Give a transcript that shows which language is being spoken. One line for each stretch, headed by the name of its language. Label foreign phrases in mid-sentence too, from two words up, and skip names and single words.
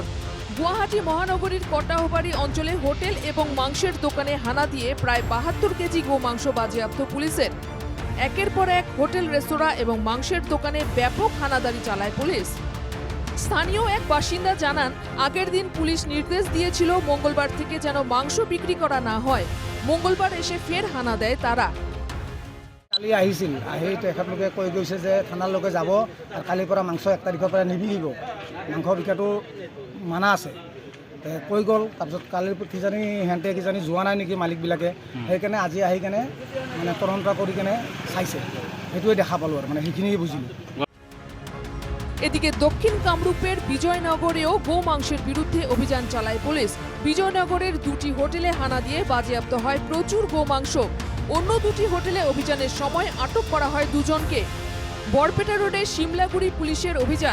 Bangla: গুয়াহাটি মহানগরীর কটাহবাড়ি অঞ্চলে হোটেল এবং মাংসের দোকানে হানা দিয়ে প্রায় ৭২ কেজি গোমাংস বাজেয়াপ্ত পুলিশের। একের পর এক হোটেল, রেস্তোরাঁ এবং মাংসের দোকানে ব্যাপক হানাদারি চালায় পুলিশ। স্থানীয় এক বাসিন্দা জানান, আগের দিন পুলিশ নির্দেশ দিয়েছিল মঙ্গলবার থেকে যেন মাংস বিক্রি করা না হয়। মঙ্গলবার এসে ফের হানা দেয় তারা।
Assamese: কালি আহিছিল, আহি তেখেতলোকে কৈ গৈছে যে থানালৈকে যাব আৰু কালিৰ পৰা মাংস ১ তাৰিখৰ পৰা নিবিকিব, মাংস বিকাটো মানা আছে। কৈ গ'ল। তাৰপিছত কালিৰ কিজানি সিহঁতে কিজানি যোৱা নাই নেকি মালিকবিলাকে, সেইকাৰণে আজি আহি কেনে মানে তদন্ত কৰি কেনে চাইছে। সেইটোৱে দেখা পালোঁ আৰু মানে সেইখিনিয়ে বুজিলোঁ।
Bangla: এদিকে দক্ষিণ কামরূপের বিজয়নগরেও গোমাংসের বিরুদ্ধে অভিযান চালায় পুলিশ। বিজয়নগরের 2টি হোটেলে হানা দিয়ে বাজেয়াপ্ত হয় প্রচুর গোমাংস। অন্য 2টি হোটেলে অভিযানের সময় আটক করা হয় 2 জনকে। বরপেটা রোডে সিমলাগুড়ি পুলিশের অভিযান।